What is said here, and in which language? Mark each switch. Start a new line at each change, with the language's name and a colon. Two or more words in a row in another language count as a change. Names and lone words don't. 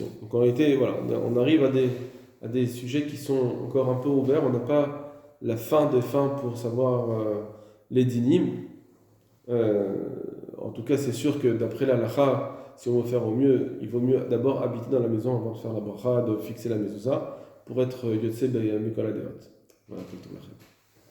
French: Donc en réalité, voilà, on arrive à des sujets qui sont encore un peu ouverts. On n'a pas la fin des fins pour savoir les dynimes. En tout cas, c'est sûr que d'après la halakha, si on veut faire au mieux, il vaut mieux d'abord habiter dans la maison avant de faire la bracha, de fixer la mezouza, pour être
Hebrew: יוצא מכל הדעות.
French: Voilà, tout le